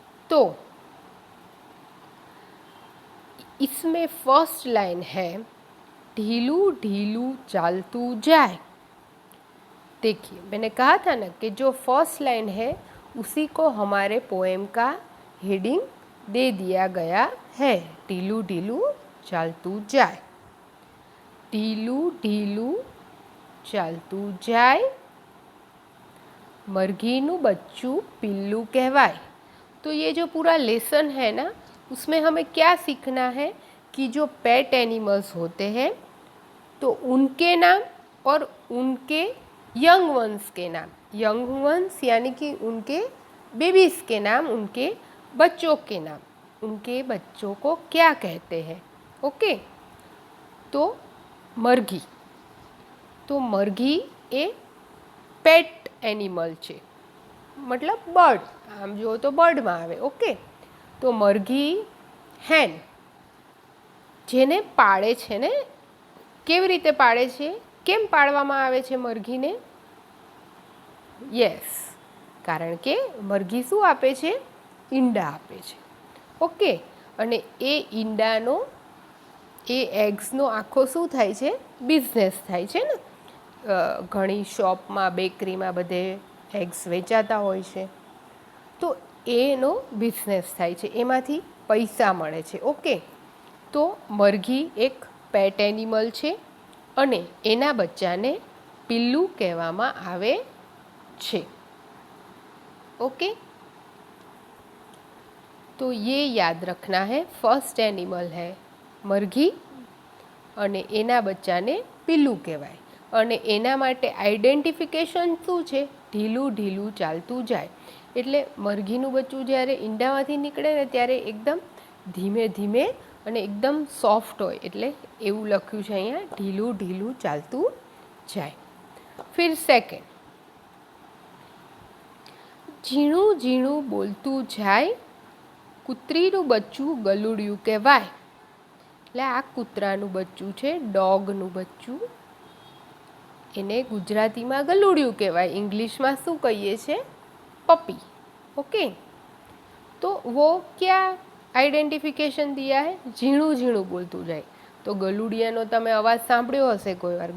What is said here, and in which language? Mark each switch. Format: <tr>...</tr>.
<hi>तो इसमें first line है</hi> <gu>ढीलू ढीलू चालतू जाए।</gu> <hi>देखिए मैंने कहा था ना कि जो फर्स्ट लाइन है उसी को हमारे पोएम का हेडिंग दे दिया गया है,</hi> <gu>ढीलू ढीलू ચાલતું જાય. ઢીલું ઢીલું ચાલતું જાય, मरघीનું बच्चू पिल्लू कहवाय.</gu> <hi>तो ये जो पूरा लेसन है ना, उसमें हमें क्या सीखना है कि जो पेट एनिमल्स होते हैं तो उनके नाम और उनके यंग वंस के नाम, यंग वंस यानी कि उनके बेबीज़ के नाम, उनके बच्चों के नाम, उनके बच्चों को क्या कहते हैं. ओके.</hi> <gu>तो मरघी, तो मरघी એ પેટ એનિમલ છે, મતલબ બર્ડ, આમ જુઓ તો બર્ડમાં આવે. ઓકે. તો મરઘી હેન જેને પાળે છે ને, કેવી રીતે પાળે છે, કેમ પાળવામાં આવે છે મરઘીને? યસ, કારણ કે મરઘી શું આપે છે? ઈંડા આપે છે. ઓકે. અને એ ઈંડાનો, એ એગ્સનો આખો શું થાય છે? બિઝનેસ થાય છે ને. ઘણી શોપમાં, બેકરીમાં બધે એગ્સ વેચાતા હોય છે. તો એનો બિઝનેસ થાય છે, એમાંથી પૈસા મળે છે. ઓકે. તો મરઘી એક પેટ એનિમલ છે અને એના બચ્ચાને પિલ્લू કહેવામાં આવે છે.</gu> <hi>ओके. तो ये याद रखना है, फर्स्ट एनिमल है मरघी</hi> <gu>અને એના બચ્ચાને પિલ્લું કહેવાય. અને એના માટે આઈડેન્ટિફિકેશન શું છે? ઢીલું ઢીલું ચાલતું જાય. એટલે મરઘીનું બચ્ચું જ્યારે ઈંડામાંથી નીકળે ને ત્યારે એકદમ ધીમે ધીમે અને એકદમ સોફ્ટ હોય, એટલે એવું લખ્યું છે અહીંયા, ઢીલું ઢીલું ચાલતું જાય. ફિર સેકન્ડ, ઝીણું ઝીણું બોલતું જાય, કૂતરીનું બચ્ચું ગલુડિયું કહેવાય. એટલે આ કૂતરાનું બચ્ચું છે, ડોગનું બચ્ચું, એને ગુજરાતીમાં ગલુડિયું કહેવાય, ઇંગ્લિશમાં શું કહીએ છીએ? પપી. ओके.</gu> <hi>तो वो क्या आइडेंटिफिकेशन दिया है?</hi> <gu>झीणું ઝીણું બોલતું જાય. તો ગલુડિયાનો તમે અવાજ સાંભળ્યો હશે કોઈ વાર.</gu>